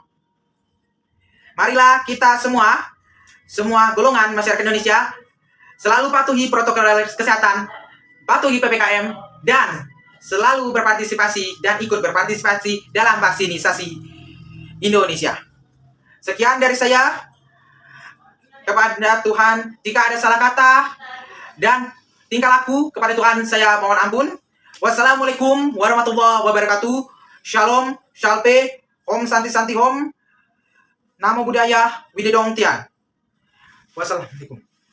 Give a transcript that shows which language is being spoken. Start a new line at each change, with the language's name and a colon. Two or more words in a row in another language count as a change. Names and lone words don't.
Indonesian: Marilah kita semua golongan masyarakat Indonesia selalu patuhi protokol kesehatan, patuhi PPKM, dan selalu berpartisipasi dan ikut berpartisipasi dalam vaksinisasi Indonesia. Sekian dari saya. Kepada Tuhan, jika ada salah kata dan tingkah laku kepada Tuhan, saya mohon ampun.
Arabic: والسلام عليكم ورحمة الله وبركاته.
Indonesian: Shalom,
Sanskrit: shalpe, om santi santi om.
Pali: Namo Buddhaya,
Chinese: 惟德动天.
Pali: Wassalamualaikum.